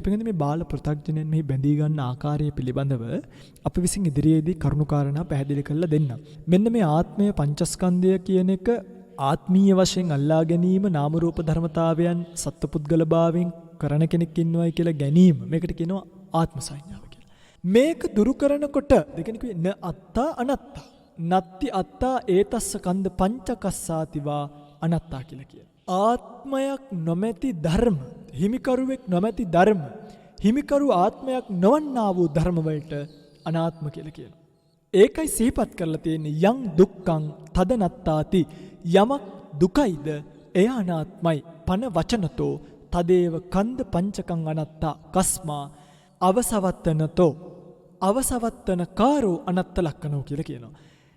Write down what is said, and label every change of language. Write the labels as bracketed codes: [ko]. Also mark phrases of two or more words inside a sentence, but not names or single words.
[si] පිටින් මේ බාල පෘථග්ජනයන් මෙහි බැඳී ගන්න ආකාරය පිළිබඳව අපි විසින් ඉදිරියේදී කරුණාකාරණා පැහැදිලි කරලා දෙන්න. මෙන්න මේ ආත්මය පංචස්කන්ධය කියන එක ආත්මීය වශයෙන් අල්ලා ගැනීම නාම රූප ධර්මතාවයන් සත්පුද්ගල භාවයෙන් කරන කෙනෙක් ඉන්නවයි කියලා ගැනීම මේකට කියනවා ආත්ම සංඥාව කියලා. මේක දුරු කරනකොට දෙකෙනෙක් [pi] න අත්තා අනත්තා නත්ති අත්තා ඒතස්ස කන්ද පංචකස්සාතිවා අනත්තා [si] කියලා කියනවා. ආත්මයක් නොමැති ධර්ම හිමිකරුවෙක් නොමැති ධර්ම හිමිකරු ආත්මයක් නොවන්නා වූ ධර්ම වලට අනාත්ම කියලා කියනවා. ඒකයි සිහිපත් කරලා තියෙන්නේ [pi] යං දුක්ඛං තදනත්තාති [si] යමක් දුකයිද එය අනාත්මයි [pi] පන වචනතෝ තදේව කන්ද පංචකං අනත්තා කස්මා අවසවත්තනතෝ අවසවත්තන කාරෝ අනත්ත ලක්කනෝ [si] කියලා කියනවා.